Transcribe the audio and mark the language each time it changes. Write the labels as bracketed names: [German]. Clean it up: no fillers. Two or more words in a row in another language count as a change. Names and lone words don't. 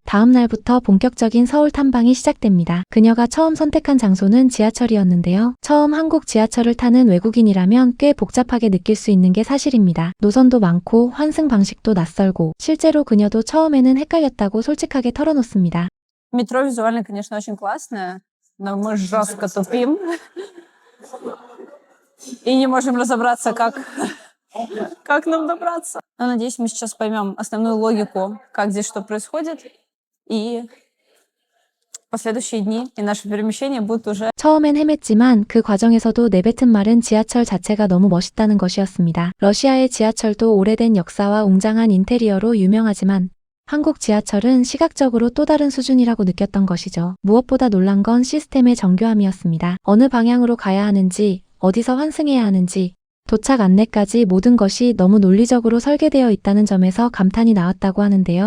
[Korean] 다음 날부터 본격적인 서울 탐방이 시작됩니다. 그녀가 처음 선택한 장소는 지하철이었는데요. 처음 한국 지하철을 타는 외국인이라면 꽤 복잡하게 느낄 수 있는 게 사실입니다. 노선도 많고 환승 방식도 낯설고 실제로 그녀도 처음에는 헷갈렸다고 솔직하게 털어놓습니다. [Russian] Метро визуально, конечно, очень классное, но мы жестко тупим и не можем разобраться, как нам добраться. Но надеюсь, мы сейчас поймем основную логику, как здесь что происходит, и последующие дни и наше перемещение будут уже... [Korean] 처음엔 헤맸지만 그 과정에서도 내뱉은 말은 지하철 자체가 너무 멋있다는 것이었습니다. 러시아의 지하철도 오래된 역사와 웅장한 인테리어로 유명하지만 한국 지하철은 시각적으로 또 다른 수준이라고 느꼈던 것이죠. 무엇보다 놀란 건 시스템의 정교함이었습니다. 어느 방향으로 가야 하는지, 어디서 환승해야 하는지, 도착 안내까지 모든 것이 너무 논리적으로 설계되어 있다는 점에서 감탄이 나왔다고 하는데요.